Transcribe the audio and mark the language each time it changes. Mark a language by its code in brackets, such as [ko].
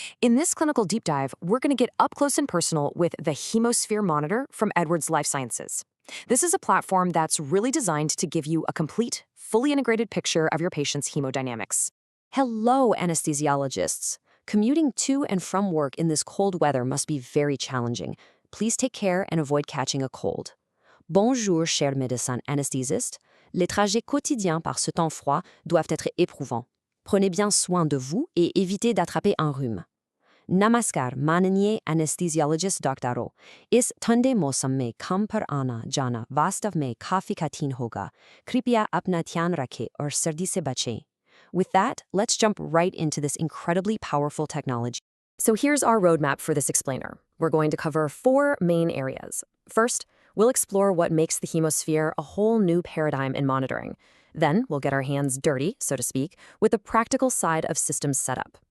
[en] In this clinical deep dive, we're going to get up close and personal with the HemoSphere Monitor from Edwards Lifesciences. This is a platform that's really designed to give you a complete, fully integrated picture of your patient's hemodynamics. Hello, anesthesiologists. Commuting to and from work in this cold weather must be very challenging. Please take care and avoid catching a cold. [fr] Bonjour, chers médecins anesthésistes. Les trajets quotidiens par ce temps froid doivent être éprouvants. Prenez bien soin de vous et évitez d'attraper un rhume. [hi] Namaskar, माननीय anesthesiologist डॉक्टरों. इस ठंडे मौसम में काम पर आना जाना वास्तव में काफी कठिन होगा. कृपया अपना ध्यान रखें और सर्दी से बचें. [en] With that, let's jump right into this incredibly powerful technology. So here's our roadmap for this explainer. We're going to cover 4 main areas. First, we'll explore what makes the HemoSphere a whole new paradigm in monitoring. Then we'll get our hands dirty, so to speak, with the practical side of systems setup.